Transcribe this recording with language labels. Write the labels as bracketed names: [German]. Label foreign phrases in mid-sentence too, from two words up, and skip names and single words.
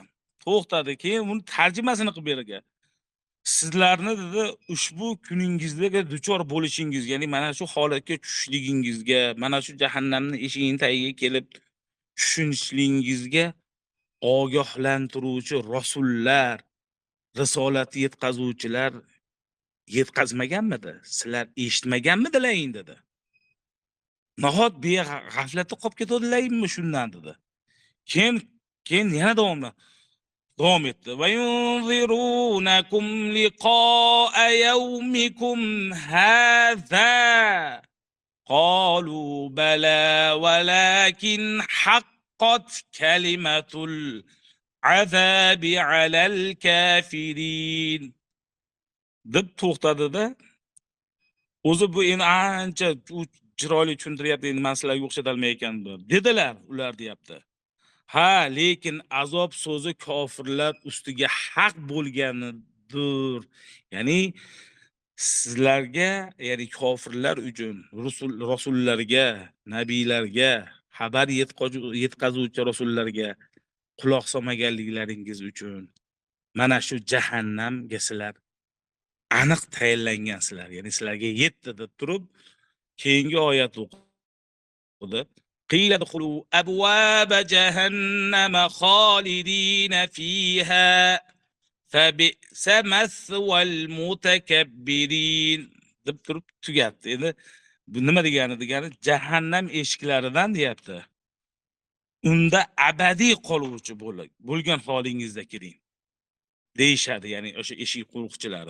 [Uzbek] To'xtadi, keyin buni tarjimasini qilib bergan. Sizlarni dedi ushbu kuningizga duchor bo'lishingiz, ya'ni mana shu holatga tushishligingizga, mana shu jahannamning eshigining tagiga kelib tushunishligingizga ogohlantiruvchi rasullar, risolatni yetkazuvchilar yetkazmaganmidi? Sizlar eshitmaganmidilaring dedi. Nahot beg'aflatda qolib ketadilarmi shundan dedi. Keyin yana davom etdi. [Arabic] وينذرونكم لقاء يومكم هذا. قالوا بلى ولكن حقت كلمة العذاب على الكافرين. [Uzbek] deb to'xtadi-da. O'zi bu endi ancha chiroyli tushuntiryapti, endi men sizlarga o'xshatolmay ekanman dedilar ular deyapti. Ha, lekin azob so'zi kofirlar ustiga haq bo'lganidir. Ya'ni sizlarga, ya'ni kofirlar uchun rasullarga, nabiylarga, xabar yetkazuvchi rasullarga quloq solmaganliklaringiz uchun mana shu jahannamga sizlar aniq tayinlangansizlar. Ya'ni sizlarga yetdi deb turib, keyingi oyat o'qidi. [Arabic] قيل ادخلوا أبواب جهنم خالدين فيها فبئس مثوى المتكبرين [Uzbek] deb turib tugatdi. Endi bu nima degani jahannam eshiklaridan deyapti. Unda abadiy qoluvchi bo'lgan holingizda kiring deyshadi, ya'ni o'sha eshik qo'riqchilari.